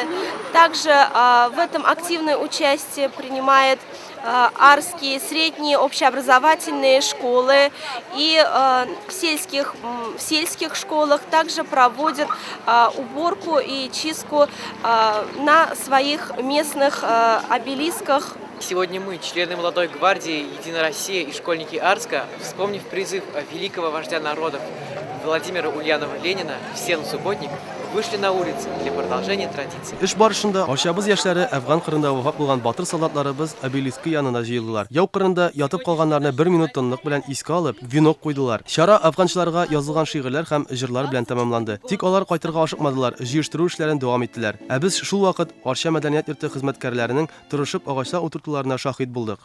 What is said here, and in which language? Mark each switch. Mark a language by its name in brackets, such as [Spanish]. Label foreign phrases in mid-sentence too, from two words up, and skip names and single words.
[Russian] Также в этом активное участие принимает Арские средние общеобразовательные школы, и в сельских школах также проводят уборку и чистку на своих местных обелисках. Сегодня мы, члены Молодой гвардии Единой России и школьники Арска, вспомнив призыв великого вождя народов Владимира Ульянова Ленина в стену субботник, вышли на улицы для продолжения традиций. [Tatar] Эш барышында арчабыз яшьләре Әфган кырында вафат булган батыр солдатларыбыз обелискі янына җыелдылар. Яу кырында ятып калганнарны 1 минут тынлык белән искә алып, венок куйдылар. Чара афганчыларга язылган шигырьләр һәм җырлар белән тәмамланды. Тик алар кайтырга ашыкмадылар, җыештыру эшләрен дәвам иттеләр. Ә без шул вакыт Арча мәдәният йорты хезмәткәрләренең тырышып агачлар утыртуларына шаһит булдык.